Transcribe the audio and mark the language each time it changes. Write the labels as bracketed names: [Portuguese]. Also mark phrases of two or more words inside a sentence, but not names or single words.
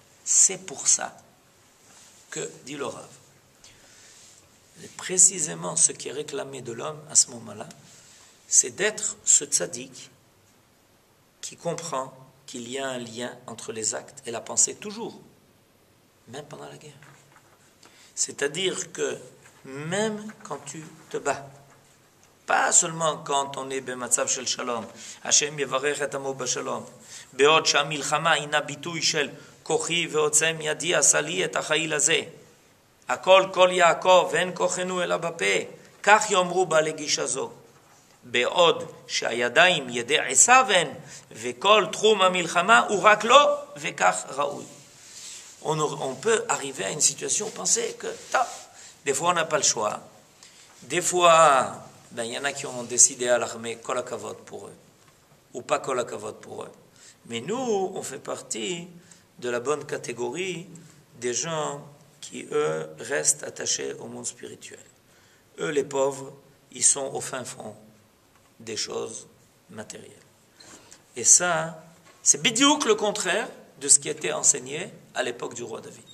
[French] C'est pour ça que, dit le Rav, précisément ce qui est réclamé de l'homme à ce moment-là, c'est d'être ce tzaddik qui comprend qu'il y a un lien entre les actes et la pensée, toujours, même pendant la guerre. C'est-à-dire que même quand tu te bats, pas seulement quand on est [Hebrew] במצב של שלום, השם יברך את עמו בשלום, בעוד שהמלחמה הינה ביטוי של כוחי ועוצם ידי עשה לי את החיל הזה. הכל כל יעקב ואין כוחנו אלא בפה, כך יאמרו בעלי גישה זו. בעוד שהידיים ידי עשיו הן, וכל תחום המלחמה הוא רק לו, וכך ראוי. [French] On peut arriver à une situation, penser que, des fois on n'a pas le choix, des fois, il y en a qui ont décidé à l'armée [Hebrew] כל הכבוד [French] pour eux, ou pas [Hebrew] כל הכבוד [French] pour eux. Mais nous, on fait partie de la bonne catégorie des gens qui, eux, restent attachés au monde spirituel. Eux, les pauvres, ils sont au fin fond des choses matérielles. Et ça, c'est bidiouk le contraire de ce qui était enseigné à l'époque du roi David.